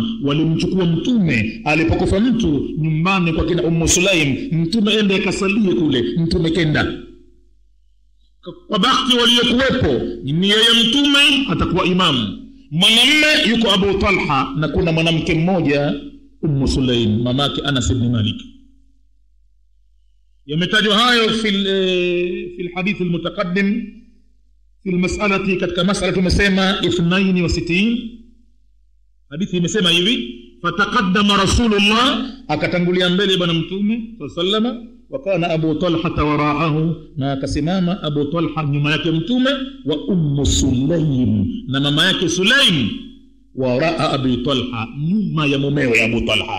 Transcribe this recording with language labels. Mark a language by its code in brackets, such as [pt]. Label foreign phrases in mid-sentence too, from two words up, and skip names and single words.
[sw] Walimchukua mtume alipokufa mtu nyumbani kwa kina Ummu Sulaim, mtume ende akasalie kule, mtume kenda. Kwa bahati waliokuwepo ni yeye mtume atakuwa imamu, mwanamume yuko Abu Talha, na kuna mwanamke mmoja Ummu Sulaim, mamake Anas ibn Malik. Yametajwa hayo [ar] في الحديث المتقدم في المسألة. [sw] katika masala tumesema 62. hadithi imesema hivi: [ar] فتقدم رسول الله, [sw] akatangulia mbele bwana mtume sallallahu, [ar] وكان أبو طلحة وراءه, [sw] na akasimama Abu Talha nyuma yake mtume, wa Ummu Sulaim, na mama yake Sulaim, waraa Abu Talha, nyuma ya mumewe Abu Talha.